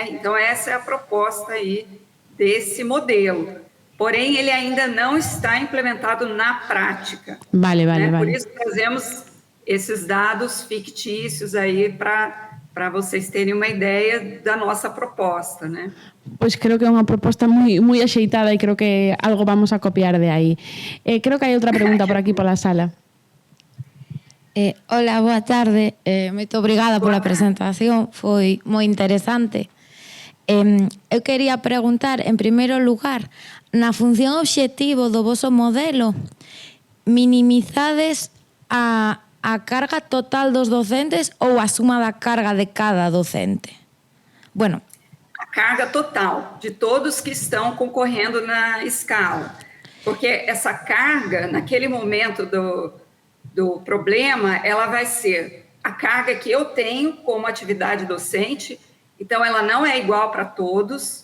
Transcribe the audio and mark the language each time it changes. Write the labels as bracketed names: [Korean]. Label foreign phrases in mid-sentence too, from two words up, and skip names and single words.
[Portuguese] Então, essa é a proposta aí desse modelo. Porém, ele ainda não está implementado na prática. [Galician] Vale. [Portuguese] Por isso, trazemos esses dados fictícios aí para vocês terem uma ideia da nossa proposta, né? [Galician] Pois creo que é unha proposta moi axeitada e creo que algo vamos a copiar de aí. Creo que hai outra pregunta por aquí pola sala. Hola, boa tarde. Moito obrigada pola presentación, foi moi interesante. Eu quería preguntar, en primeiro lugar, na función obxectivo do voso modelo, minimizades a carga total dos docentes ou a suma da carga de cada docente? Bueno, [Portuguese] a carga total de todos que estão concorrendo na escala. Porque essa carga, naquele momento do problema, ela vai ser a carga que eu tenho como atividade docente, então ela não é igual para todos.